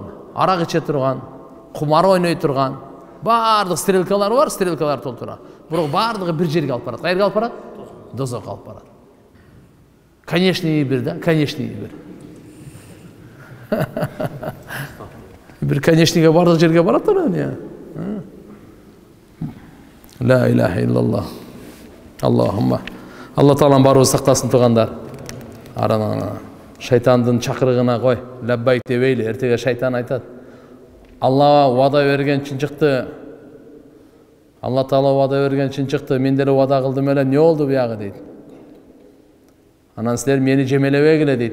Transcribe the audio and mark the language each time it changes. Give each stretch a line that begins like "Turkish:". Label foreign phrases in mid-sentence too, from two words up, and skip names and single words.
Kyrgyz: Арак иче турган, кумар ойной турган, бардык стрелкалар бар, стрелкалар толтура. Бирок бардыгы бир жерге алып барат. Кайерге алып барат? Дозокко алып барат. Конечный бир да, конечный бир. Бир конечныйга бардык жерге барат да эмне?
Arabic: لا إله إلا الله.
Kyrgyz: Аллахумма. Алла Таалам барыбызды сактасын тугандар. Арана шайтандын чакырыгына кой. Лаббайк дебейли. Эртеге шайтан айтат. Алла вада берген чынчыкты. Алла Таала вада берген чынчыкты. Мен деле вада кылдым эле, эмне болду буягы дейт. Анан силер мени жемелебегиле дейт.